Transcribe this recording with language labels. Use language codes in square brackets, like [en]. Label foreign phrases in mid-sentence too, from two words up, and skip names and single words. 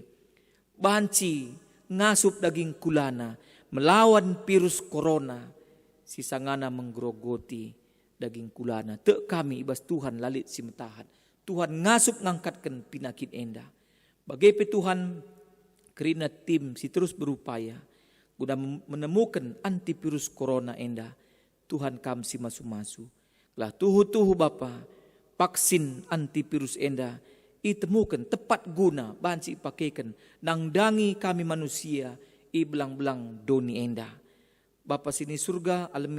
[btx] banci ngasup daging kulana [id] melawan virus corona [btx] si sangana menggerogoti daging kulana te kami ibas Tuhan lalit si metahat Tuhan ngasup ngangkatkan pinakit enda bagaimana Tuhan kerina tim si [id] terus berupaya guna menemukan antivirus corona [btx] enda Tuhan kam si masu-masu lah tuhu-tuhu Bapa vaksin antivirus enda itemukan tepat guna banci pakaikan nangdangi kami manusia i belang-belang doni enda [id] Bapa sini surga alami